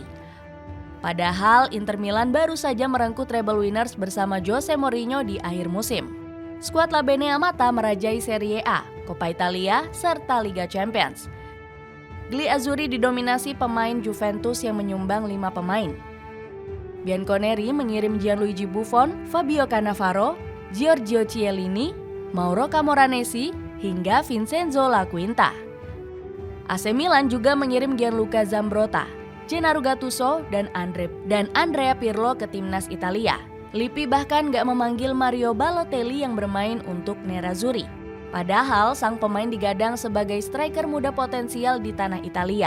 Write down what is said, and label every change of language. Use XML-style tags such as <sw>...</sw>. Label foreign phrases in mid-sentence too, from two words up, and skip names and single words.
<id>Padahal Inter Milan baru saja merengkuh</id> <en>treble winners</en> <id>bersama Jose Mourinho di akhir musim. Skuad La Bene Amata merajai Serie A, Coppa Italia, serta Liga Champions. Gliazzurri didominasi pemain Juventus yang menyumbang 5 pemain. Bianconeri mengirim Gianluigi Buffon, Fabio Cannavaro, Giorgio Chiellini, Mauro Camoranesi, hingga Vincenzo La Quinta. AC Milan juga mengirim Gianluca Zambrotta, Gennaro Gattuso, dan Andrea Pirlo ke timnas Italia. Lippi bahkan gak memanggil Mario Balotelli yang bermain untuk nerazzurri. Padahal sang pemain digadang sebagai striker muda potensial di tanah Italia.</id>